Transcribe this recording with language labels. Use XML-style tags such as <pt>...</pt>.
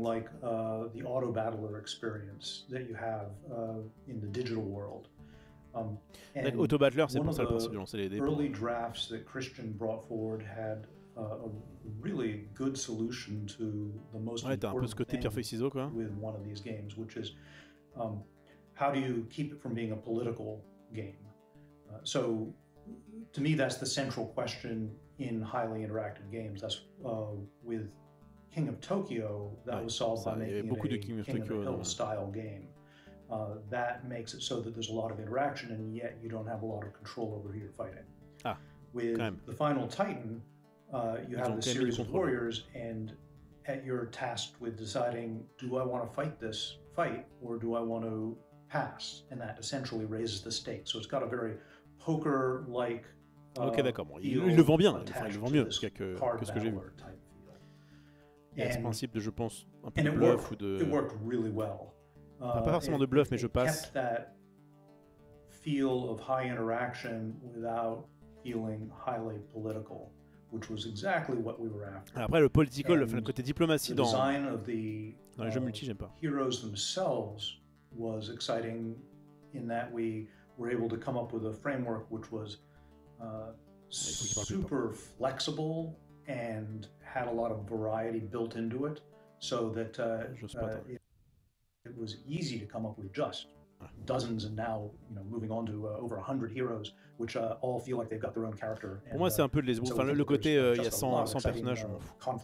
<en>Like the auto battler experience that you have in the digital world.</en> <fr>Auto battler, c'est pour ça le principe de lancer les dés.</fr> <en>Early drafts that Christian brought forward had a really good solution to the most important thing with one of these games, which is how do you keep it from being a political game? So, to me, that's the central question in highly interactive games. That's with King of Tokyo, that was solved by making it a King of the Hill style game. That makes it so that there's a lot of interaction, and yet you don't have a lot of control over who you're fighting. With the Final Titan, you have the series of warriors, and you're tasked with deciding, do I want to fight this fight, or do I want to pass? And that essentially raises the stakes. So it's got a very poker-like</en> <fr>ok, d'accord. Bon, il le vend bien. Enfin, il le vend mieux que ce que j'ai vu. Il y a ce principe de, je pense, un peu de bluff ou de...</fr> <en>Really well.</en> <fr>Pas forcément de bluff, mais je passe.</fr> <en>That feel of high interaction without feeling highly political, which was exactly what we were after.</en> <fr>Après, le political, le côté diplomatie dans les jeux multi, j'aime pas.</fr> <en>Heroes themselves was exciting in that we were able to come up with a framework which was super flexible and had a lot of variety built into it, so that it was easy to come up with just dozens, and now moving on to over 100 heroes, which all feel like they've got their own character.</en> <fr>Pour moi, c'est un peu de l'esbrouf. Enfin, le côté, il y a 100 personnages, je m'en fous.</fr>